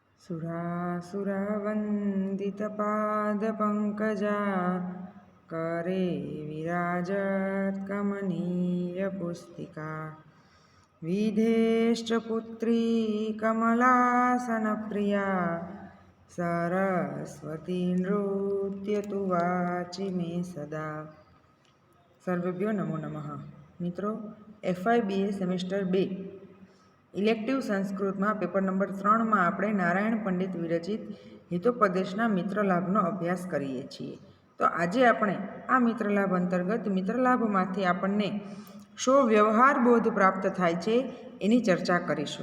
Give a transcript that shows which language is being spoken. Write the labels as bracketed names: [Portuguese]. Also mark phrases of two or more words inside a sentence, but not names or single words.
[Sanskrit] सुरासुरवन्दितपादपङ्कजा करे विराजत्कमनीयपुस्तिका विधेश्च कमलासनप्रिया सरस्वती नृत्यतु वाचि मे सदा। सर्वेभ्यो नमो नमः. [Gujarati] મિત્રો, FIBA સેમેસ્ટર 2 ઇલેક્ટિવ સંસ્કૃતમાં પેપર નંબર 3માં આપણે નારાયણ પંડિત વિરચિત હિતોપદેશના મિત્રલાભનો અભ્યાસ કરીએ છીએ. તો આજે આપણે આ મિત્રલાભ અંતર્ગત મિત્રલાભમાંથી આપણને શો વ્યવહાર બોધ પ્રાપ્ત થાય છે એની ચર્ચા કરીશું.